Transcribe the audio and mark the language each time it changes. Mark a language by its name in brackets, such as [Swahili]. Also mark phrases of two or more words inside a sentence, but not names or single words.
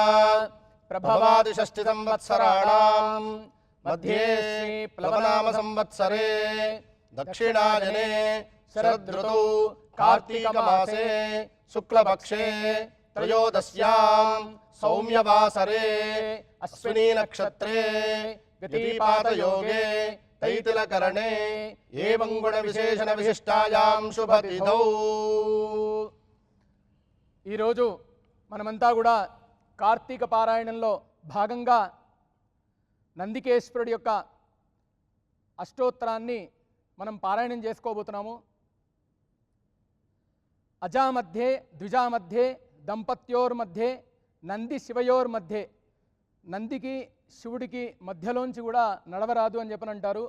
[Sanskrit] प्रभवादिषष्टिसंवत्सराणां मध्ये प्लवनाम संवत्सरे दक्षिणायने शरदृतौ कार्तिकमासे शुक्लपक्षे त्रयोदश्यां सौम्यवासरे अश्विनी नक्षत्रे व्यतिपातयोगे तैतिलकरणे एवं गुणविशेषण विशिष्टायां शुभतिथौ। [Telugu] ఈ రోజు మనమంతా కూడా కార్తీక పారాయణంలో భాగంగా నందికేశ్వరుడి యొక్క అష్టోత్తరాన్ని మనం పారాయణం చేసుకోబోతున్నాము। [Sanskrit] అజామధ్యే ద్విజామధ్యే దంపత్యోర్మధ్యే నంది శివయోర్మధ్యే, [Telugu] నందికి శివుడికి మధ్యలోంచి కూడా నడవరాదు అని చెప్పని అంటారు।